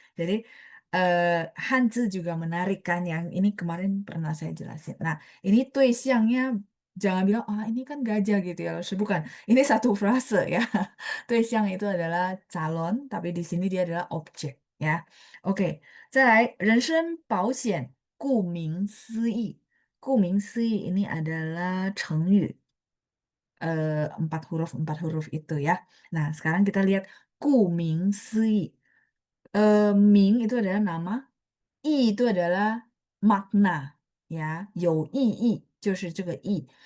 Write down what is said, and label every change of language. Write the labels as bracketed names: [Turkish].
[Indonesian] Jadi eh Hanzi juga menarik kan, yang ini kemarin pernah saya jelasin. Nah, ini tuh isiannya jangan bilang, ah ini kan gajah gitu ya, bukan. Ini satu frase ya. Tuh yang itu adalah calon, tapi di sini dia adalah objek ya. [Chinese] Oke, 再来，人身保险，顾名思义。 [Indonesian] 顾名思义ini adalah 成语, empat huruf itu ya. Nah, sekarang kita lihat 顾名思义. Ming itu adalah nama, i itu adalah makna, ya, [Chinese] 有意义就是这个意.